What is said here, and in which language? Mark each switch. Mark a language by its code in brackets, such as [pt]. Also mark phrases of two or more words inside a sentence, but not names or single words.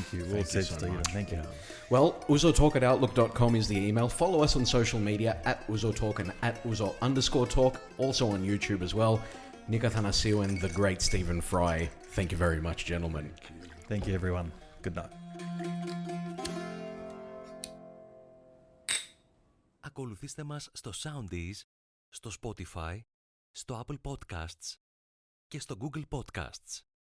[en] Thank you. Well said, Stephen. Thank you. Well, ouzotalk@outlook.com is the email. Follow us on social media @Ouzo Talk and @Ouzo_talk. Also on YouTube as well. Nick Athanasiou and the great Stephen Fry. Thank you very much, gentlemen. Thank you, everyone. Good night. [el] Ακολουθήστε μας στο Soundees, στο Spotify, στο Apple Podcasts και στο Google Podcasts.